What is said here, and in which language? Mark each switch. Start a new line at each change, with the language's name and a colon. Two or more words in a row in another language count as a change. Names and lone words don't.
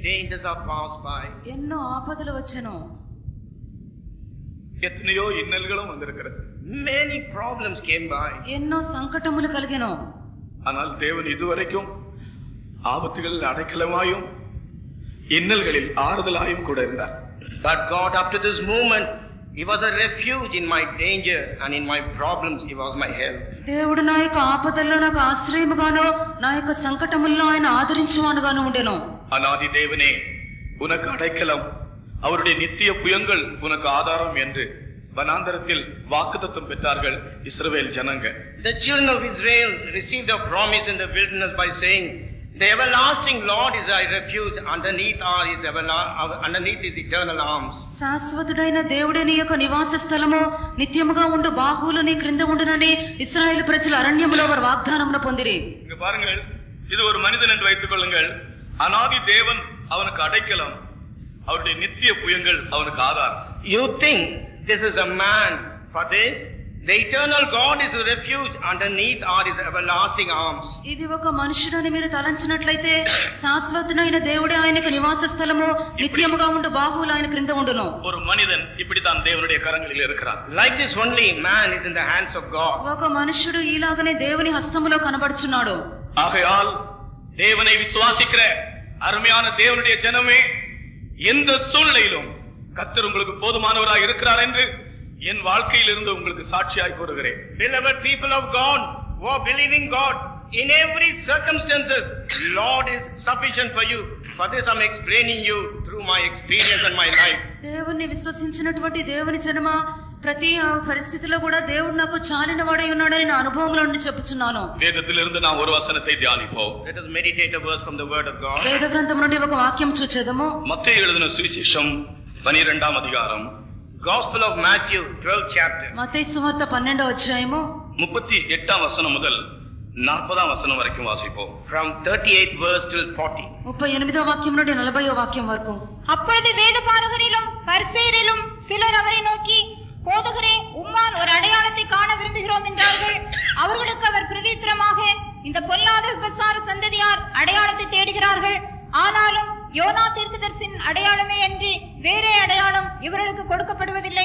English: dangers are passed by.
Telugu: ఎన్నో ఆపదలు వచ్చెను,
Tamil: எத்தனையோ இன்னல்களும் வந்திருக்கிறது.
English: Many problems came by.
Telugu: ఎన్నో సంకటములు కలిగెను.
Tamil: ஆனால் தேவன் இதுவரைக்கும் ஆபத்துகளில் அடைக்கலமாயும் இன்னல்களில் ஆறுதலாயும் கூட இருந்தார்.
English: But God, up to this moment, He was a refuge in my danger, and in my problems He was my help.
Telugu: దేవుడు నా యొక్క ఆపదల్లో నాకు ఆశ్రయముగాను, నా యొక్క సంకటముల్లో ఆయన ఆదరించువానుగాను ఉండెను.
Tamil: அநாதி தேவனே, உனக்கு அடைக்கலம், அவருடைய நித்திய புயங்கள் உனக்கு ஆதாரம் என்று வனாந்தரத்தில் வாக்குத்தத்தம் பெற்றார்கள் இஸ்ரவேல் ஜனங்க.
English: The children of Israel received a promise in the wilderness by saying, "The everlasting Lord is our refuge, underneath His eternal arms."
Telugu: శాశ్వతుడైన దేవుడే నీ యొక్క నివాస స్థలము, నిత్యముగా ఉండు బాహువులు నీ క్రింద ఉండునని ఇశ్రాయేలు ప్రజలు అరణ్యములో వారు వాగ్దానమును పొందిరి.
Tamil: இங்க பாருங்கள், இது ஒரு மனிதன் என்று வைத்துக் கொள்ளுங்கள். அநாதி தேவன் அவனுக்கு அடைக்கலம், அவருடைய நித்திய புயங்கள் அவனுக்கு ஆதாரம்.
English: You think this is a man for this? The eternal God is a refuge, underneath are His everlasting arms.
Telugu: ఇది ఒక మనుషుడని మీరు తలంచినట్లయితే శాశ్వతుడైన దేవుడే ఆయనకు నివాస స్థలము, నిత్యముగా ఉండు బాహువులు ఆయన క్రింద ఉండును.
Tamil: ஒரு மனிதன் இப்படித்தான் தேவனுடைய கரங்களில் இருக்கிறான்.
English: Like this only man is in the hands of God.
Telugu: ఒక మనుషుడు ఈలాగనే దేవుని హస్తములో కనబడుచున్నాడు.
Tamil: ஆகையால் தேவனை விசுவாசிக்கிற அருமையான தேவனுடைய ஜனமே, எந்த சூழ்நிலையிலும் கர்த்தர் உங்களுக்கு போதுமானவராய் இருக்கிறார் என்று என் வாழ்க்கையில் இருந்து உங்களுக்கு சாட்சியாய் கூறுகிறேன்.
English: Beloved people of God, who are believing God, in every circumstances, Lord is sufficient for you. For this I'm explaining you through my experience and my life.
Telugu: దేవుణ్ణి విశ్వసించినటువంటి దేవుని జనమా, ప్రతి పరిస్థితిలో కూడా దేవుడు నాకు చాలిన వాడై ఉన్నాడని నా అనుభవంలో నుండి చెప్పుచున్నాను.
Tamil: வேதத்திலிருந்து நாம் ஒரு வசனத்தை தியானிப்போம்.
English: Let us meditate a verse from the word of God.
Telugu: వేద గ్రంథం నుండి ఒక వాక్యం చూచేదము.
Tamil: மத்தேயு எழுதின சுவிசேஷம் 12వ அதிகாரம்,
English: Gospel of Matthew, 12th chapter.
Telugu: మత్తయి సువార్త 12వ అధ్యాయము 38వ వచనం முதல் 40వ వచనం వరకు వాసిப்போம்.
English: From 38th verse till 40.
Telugu: 38వ వాక్యం నుండి 40వ వాక్యం వరకు.
Tamil: அப்பொழுது வேதபாரகரிலும் பரிசேயரிலும் சிலர் அவரை நோக்கி, போதகரே, உம்மால் ஒரு அடையாளத்தை காண விரும்புகிறோம் என்றார்கள். அவர்களுக்கு அவர் பிரதித்திரமாக, இந்த பொல்லாத விபசார சந்ததியார் அடையாளத்தை தேடுகிறார்கள். ஆனாலும் யோனா தீர்க்கதரிசியின் அடையாளமே அன்றி வேறே அடையாளம் இவர்களுக்கு கொடுக்கப்படுவதில்லை.